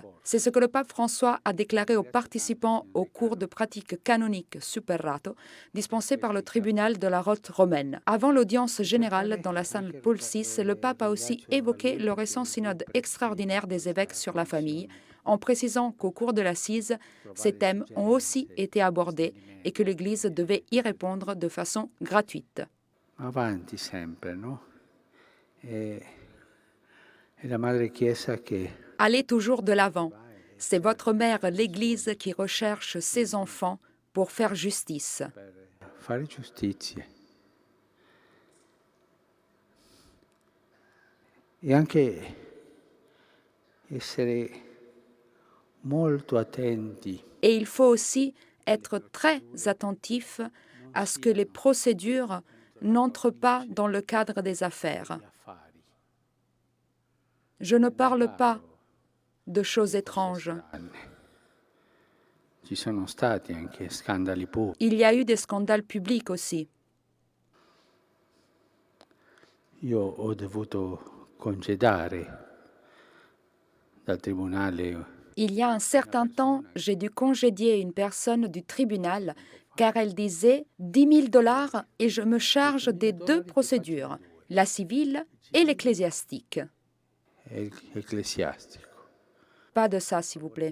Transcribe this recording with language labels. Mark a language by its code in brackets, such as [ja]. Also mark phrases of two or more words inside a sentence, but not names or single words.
[fr] C'est ce que le pape François a déclaré aux participants au cours de pratique canonique Super-Rato, dispensé par le tribunal de la Rote romaine. Avant l'audience générale dans la salle Paul VI, le pape a aussi évoqué le récent synode extraordinaire des évêques sur la famille, en précisant qu'au cours de l'assise, ces thèmes ont aussi été abordés et que l'Église devait y répondre de façon gratuite. [it] Avanti sempre, no? [fr] Et la [it] Madre Chiesa che... [fr] Allez toujours de l'avant. C'est votre mère, l'Église, qui recherche ses enfants pour faire justice. [it] Fare giustizia. E anche essere molto attenti. [fr] Et il faut aussi être très attentif à ce que les procédures n'entrent pas dans le cadre des affaires. Je ne parle pas de choses étranges. [it] Ci sono stati anche scandali pubblici. [fr] Il y a eu des scandales publics aussi. [it] Io ho dovuto congedare dal tribunale. [fr] Il y a un certain temps, j'ai dû congédier une personne du tribunal car elle disait 10 000 $ et je me charge des 2 procédures, la civile et l'ecclésiastique. Pas de ça, s'il vous plaît.